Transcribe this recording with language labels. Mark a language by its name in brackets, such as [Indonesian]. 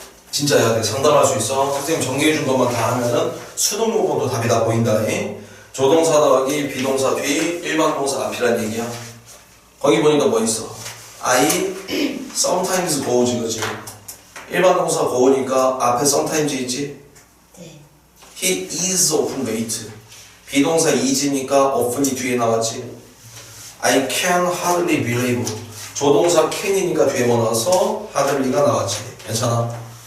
[Korean] 진짜야. 상담할 수 있어. 선생님 정리해준 것만 다 하면은 수능 요건도 답이 다 보인다. 조동사 더하기 비동사 뒤 일반 동사 앞이란 얘기야. 거기 보니까 뭐 있어? [English] I sometimes goes [Korean] 그지? 일반 동사 go니까 앞에 sometimes 있지? 네. [English] He is often late. [Korean] 비동사 is니까 often이 뒤에 나왔지. [English] I can hardly believe. [Korean] 조동사 can이니까 뒤에 뭐 나와서 hardly가 나왔지. 괜찮아?